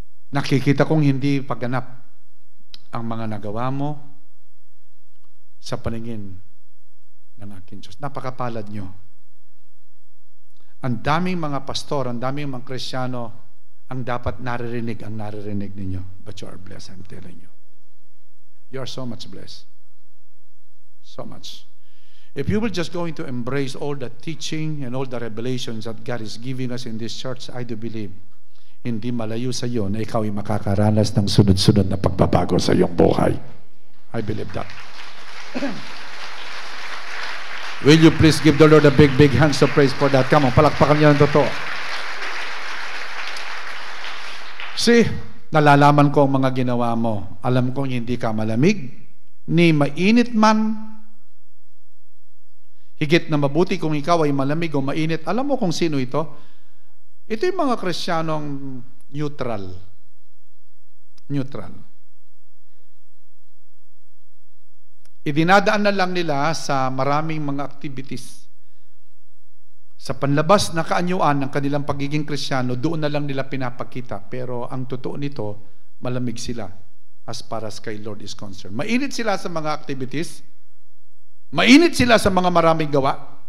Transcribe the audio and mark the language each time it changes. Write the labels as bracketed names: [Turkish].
[Filipino] Nakikita kong hindi pagganap ang mga nagawa mo sa paningin ng aking Diyos. Napakapalad nyo. Ang daming mga pastor, ang daming mga Kristiyano, ang dapat naririnig ninyo. [English] But you are blessed, I'm telling you. You are so much blessed. So much. If you will just going to embrace all the teaching and all the revelations that God is giving us in this church, I do believe, [Filipino] hindi malayo sa iyo na ikaw ay makakaranas ng sunod-sunod na pagbabago sa iyong buhay. [English] I believe that. Will you please give the Lord a big, big hands of praise for that? Come on, [Filipino] palakpakan niyo ng totoo. See, nalalaman ko ang mga ginawa mo. Alam kong hindi ka malamig, ni mainit man, Higit na mabuti kung ikaw ay malamig o mainit. Alam mo kung sino ito? Ito yung mga Kristiyanong neutral. Neutral. Idinadaan na lang nila sa maraming mga activities. Sa panlabas na kaanyuan ng kanilang pagiging Kristiyano, doon na lang nila pinapakita. Pero ang totoo nito, malamig sila as far as kay Lord is concerned. Mainit sila sa mga activities. Mainit sila sa mga maraming gawa.